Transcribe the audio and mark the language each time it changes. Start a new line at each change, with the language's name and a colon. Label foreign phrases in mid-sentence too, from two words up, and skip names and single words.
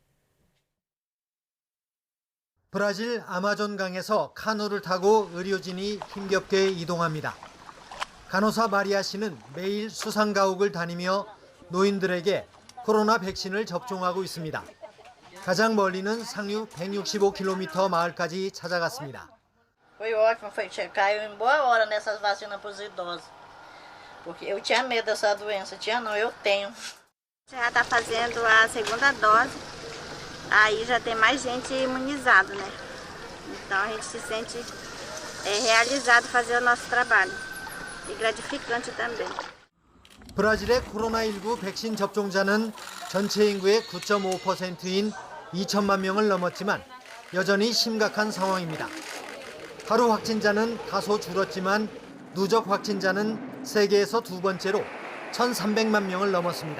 Korean: 브라질 아마존강에서 카누를 타고 의료진이 힘겹게 이동합니다. 간호사 마리아 씨는 매일 수상가옥을 다니며 노인들에게 코로나 백신을 접종하고 있습니다. 가장 멀리는 상류 165km 마을까지 찾아갔습니다.
Portuguese: Foi ótimo, foi checar, eu ia embora nessas vacinas para os idosos. porque eu tinha medo dessa doença, tinha não, eu tenho. Já está fazendo a segunda dose, aí já tem mais gente imunizada, né? Então a gente se sente realizado fazer o nosso trabalho e gratificante também.
Korean: 브라질의 코로나19 백신 접종자는 전체 인구의 9.5%인 2천만 명을 넘었지만 여전히 심각한 상황입니다. 하루 확진자는 다소 줄었지만 누적 확진자는 세계에서 두 번째로 1,300만 명을 넘었습니다.